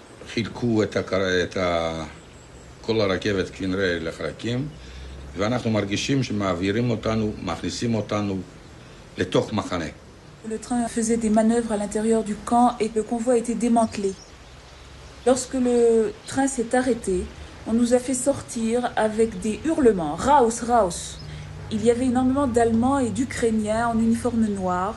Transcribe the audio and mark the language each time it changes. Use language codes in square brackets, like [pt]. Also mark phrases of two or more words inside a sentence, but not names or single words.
[he] חילקו את כל הרכבת כנראה לחלקים, ואנחנו מרגישים שמעבירים אותנו, מכניסים אותנו לתוך מחנה. [fr] Le train faisait des manœuvres à l'intérieur du camp et le convoi a été démantelé. Lorsque le train s'est arrêté, on nous a fait sortir avec des hurlements. [de] Raus, raus. [fr] Il y avait énormément d'Allemands et d'Ukrainiens en uniforme noir.